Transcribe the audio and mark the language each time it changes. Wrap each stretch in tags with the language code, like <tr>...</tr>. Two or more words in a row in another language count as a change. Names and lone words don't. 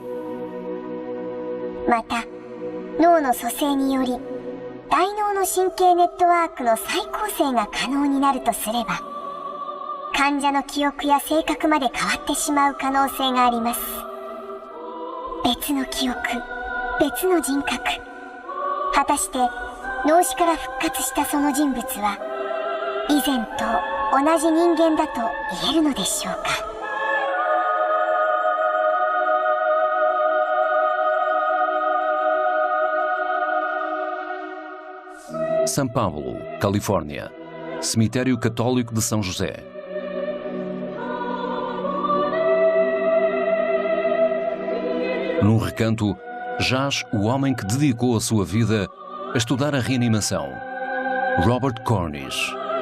<ja>また、脳の蘇生により、大脳の神経ネットワークの再構成が可能になるとすれば、患者の記憶や性格まで変わってしまう可能性があります。別の記憶、別の人格。果たして脳死から復活したその人物は、以前と同じ人間だと言えるのでしょうか。</ja> <pt>São Paulo, Califórnia. Cemitério Católico de São José. Num recanto, jaz o homem que dedicou a sua vida a estudar a reanimação, Robert Cornish.</pt>